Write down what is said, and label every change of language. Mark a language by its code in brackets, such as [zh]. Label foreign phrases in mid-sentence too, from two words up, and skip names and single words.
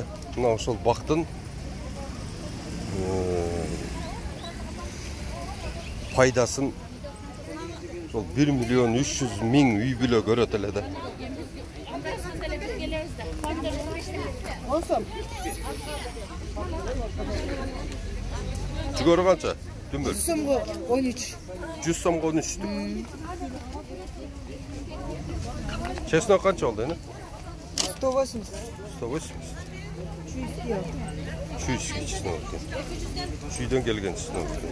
[ky] Мына ошол бактын пайдасын ошол 1 миллион 300 000 үй бүлө көрөт эле да. [uz] Olsun. [ky] Жүгөрү канча? Дүмбүл. [uz] Sum bu 13. 100 so'mga 13 tük. Chesnok qancha oldi endi? 180. 180. 200 kilo. 200 chesnok ekan. Chuydan kelgan chesnok ekan.